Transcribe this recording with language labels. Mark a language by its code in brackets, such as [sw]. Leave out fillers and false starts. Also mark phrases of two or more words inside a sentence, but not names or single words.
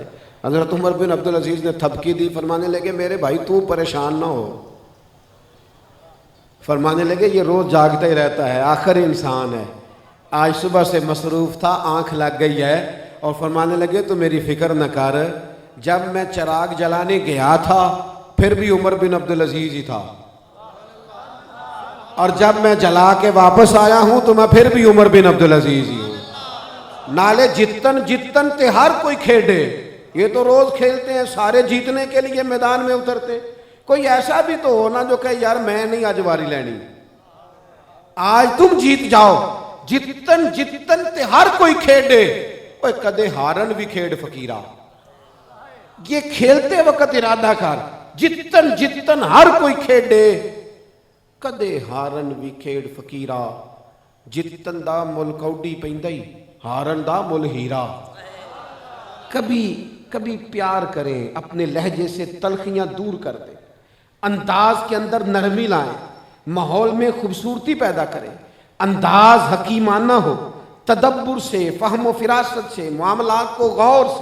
[ur] حضرت عمر بن عبدالعزیز نے تھپکی دی، فرمانے لگے میرے بھائی تو پریشان نہ ہو، فرمانے لگے یہ روز جاگتا ہی رہتا ہے، آخر انسان ہے، آج صبح سے مصروف تھا، آنکھ لگ گئی ہے، اور فرمانے لگے تو میری فکر نہ کر، جب میں چراغ جلانے گیا تھا پھر بھی عمر بن عبدالعزیز ہی تھا، اور جب میں جلا کے واپس آیا ہوں تو میں پھر بھی عمر بن عبدالعزیز ہی ہوں۔ [pa] نالے جتن جتن تے ہر کوئی کھیڑے، [ur] یہ تو روز کھیلتے ہیں، سارے جیتنے کے لیے میدان میں اترتے، کوئی ایسا بھی تو ہونا جو کہ یار میں نہیں آج واری لینی، آج تم جیت جاؤ۔ [pa] جتن جتن تے ہر کوئی کھیڑے، اوے کدے ہارن بھی کھیڑ فقیرہ، [ur] یہ کھیلتے وقت ارادہ کر، [pa] جتن جتن ہر کوئی کھیڑے، کدے ہارن بھی کھیڑ فقیرہ، جتن دا مل کوڈی پیندائی، ہارن دا مل ہیرا۔ [ur] کبھی پیار کریں، اپنے لہجے سے تلخیاں دور کر دیں، انداز کے اندر نرمی لائیں، ماحول میں خوبصورتی پیدا کریں، انداز حکیمانہ ہو، تدبر سے، فہم و فراست سے، معاملات کو غور سے۔